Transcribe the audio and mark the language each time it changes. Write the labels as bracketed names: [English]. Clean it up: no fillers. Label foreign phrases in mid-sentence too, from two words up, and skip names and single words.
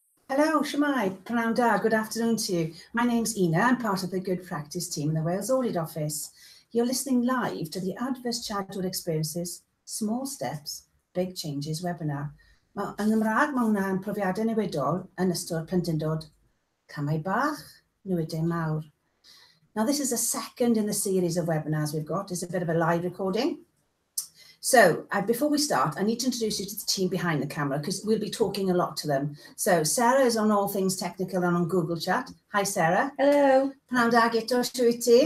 [English] Hello, Shemai, Profiadau, good afternoon to you. My name's Ina, I'm part of the Good Practice team in the Wales Audit Office. You're listening live to the Adverse Childhood Experiences, Small Steps, Big Changes webinar. [Welsh] Yn Gymraeg, mae hwnna yn Brofiadau Niweidiol yn ystod Plentyndod, Camau Bach, Newid Mawr. [English] Now this is the second in the series of webinars we've got. It's a bit of a live recording. So before we start, I need to introduce you to the team behind the camera because we'll be talking a lot to them. So Sarah is on all things technical and on Google Chat. Hi, Sarah. Hello. Profiadau Gito, Shwiti.